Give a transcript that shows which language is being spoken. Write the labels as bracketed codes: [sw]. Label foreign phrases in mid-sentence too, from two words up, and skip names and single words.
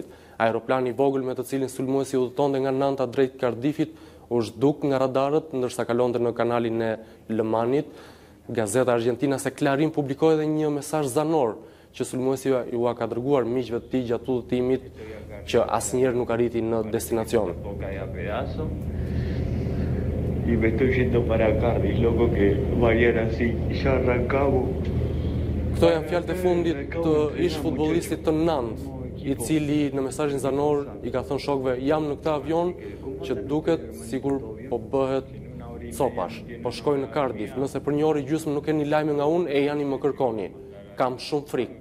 [sq] Aeroplani i vogël me të cilin sulmuesi udhëtonte nga Nanta drejt Cardiffit u zhduk nga radarët ndërsa kalonte në kanalin e Lëmanit. Gazeta Argentinase Clarín publikoi edhe një mesazh zanor që sulmuesi ju ka dërguar miqve të tij gjatë udhëtimit që asnjëherë nuk arriti në destinacion. [es] Y me estoy yendo para Cardiff, loco, que vayan así, ya arrancamos. [sq] Këto janë fjalët e fundit të ish futbollistit të Nantes, i cili në mesazhin zanor i ka thënë shokëve jam në këtë avion që duket sikur po bëhet copash, po shkoj në Cardiff, nëse për një orë gjysmë nuk keni lajme nga unë e jani më kërkoni, kam shumë frikë.